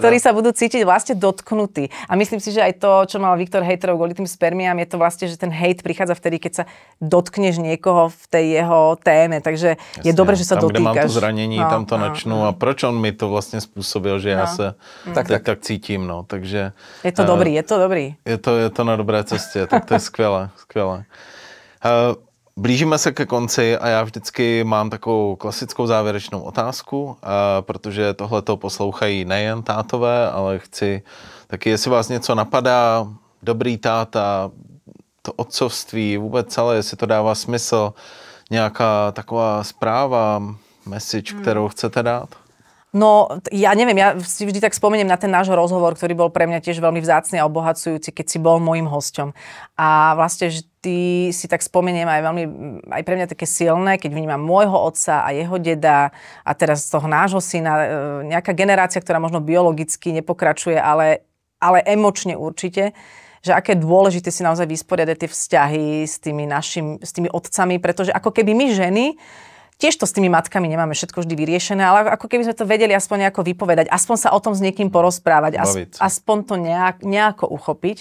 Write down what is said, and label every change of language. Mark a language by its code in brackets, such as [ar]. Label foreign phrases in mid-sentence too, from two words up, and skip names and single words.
[sk] Ktorí sa budú cítiť vlastne dotknutí. A myslím si, že aj to, čo mal Viktor hejterov kvôli tým spermiám, je to vlastne, že ten hejt prichádza vtedy, keď sa dotkneš niekoho v tej jeho téme. Takže jasne, je dobre, že sa dotýkaš. [cs] Tam, kde mám to zranení, tam to načnu. [sk] A proč on mi to vlastne spôsobil, že ja sa tak cítim. No. Takže, [cs] je to dobrý. Je to na dobré cestě, tak to je skvělé. Blížíme se ke konci a já vždycky mám takovou klasickou závěrečnou otázku, protože tohleto poslouchají nejen tátové, ale chci taky, jestli vás něco napadá, dobrý táta, to otcovství, vůbec celé, jestli to dává smysl, nějaká taková zpráva, message, kterou chcete dát? [sk] No, ja neviem, ja si vždy tak spomeniem na ten náš rozhovor, ktorý bol pre mňa tiež veľmi vzácny a obohacujúci, keď si bol môjim hosťom. A vlastne vždy si tak spomeniem aj pre mňa také silné, keď vnímam môjho otca a jeho deda a teraz z toho nášho syna, nejaká generácia, ktorá možno biologicky nepokračuje, ale emočne určite, že aké je dôležité si naozaj vysporiadať tie vzťahy s tými otcami, pretože ako keby my ženy tiež to s tými matkami nemáme všetko vždy vyriešené, ale ako keby sme to vedeli aspoň nejako vypovedať, aspoň sa o tom s niekým porozprávať, aspoň to nejako uchopiť.